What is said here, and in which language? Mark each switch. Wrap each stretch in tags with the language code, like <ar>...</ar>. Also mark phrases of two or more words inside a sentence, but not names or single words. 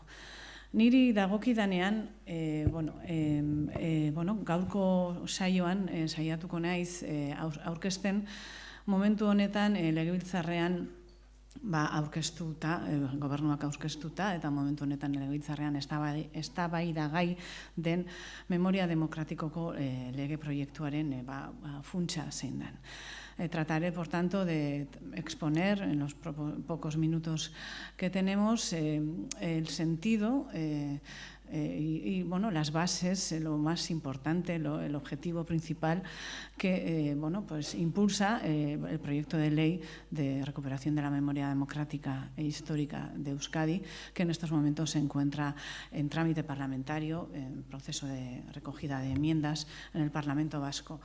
<eu>Niri dagokidanean, gaurko saioan saiatuko naiz aurkezten momentu honetan legebiltzarrean aurkeztuta, gobernuak aurkeztuta, eta momentu honetan legebiltzarrean eztabaidagai den Memoria Demokratikoko lege proiektuaren funtsa zein den.</eu> <es>Trataré, por tanto, de exponer en los pocos minutos que tenemos el sentido y las bases, lo más importante, el objetivo principal que impulsa el proyecto de ley de recuperación de la memoria democrática e histórica de Euskadi, que en estos momentos se encuentra en trámite parlamentario, en proceso de recogida de enmiendas en el Parlamento Vasco.</es>